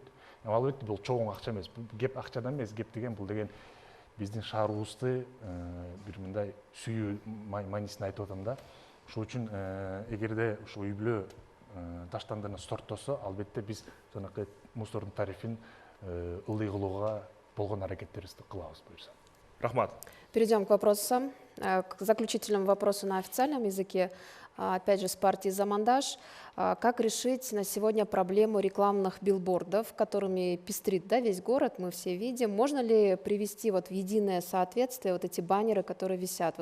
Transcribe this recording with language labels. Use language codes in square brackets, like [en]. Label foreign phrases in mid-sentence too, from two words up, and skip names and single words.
[ky] Албетте бул чоң акча эмес. Кеп акчадан эмес, кеп деген бул деген биздин шаарыбызды бир мындай сүйүү маанисин айтып атам да. Ошол үчүн эгерде ушул үй бүлө таштандыны сорттосо, албетте биз жанакы мусордун тарифин ылдый кылууга болгон аракеттерибизди кылабыз буюрса. Рахмат. [ru] Перейдем к вопросам, к заключительному вопросу на официальном языке. Опять же, с партии «Замандаш». Как решить на сегодня проблему рекламных билбордов, которыми пестрит, да, весь город, мы все видим? Можно ли привести вот в единое соответствие вот эти баннеры, которые висят?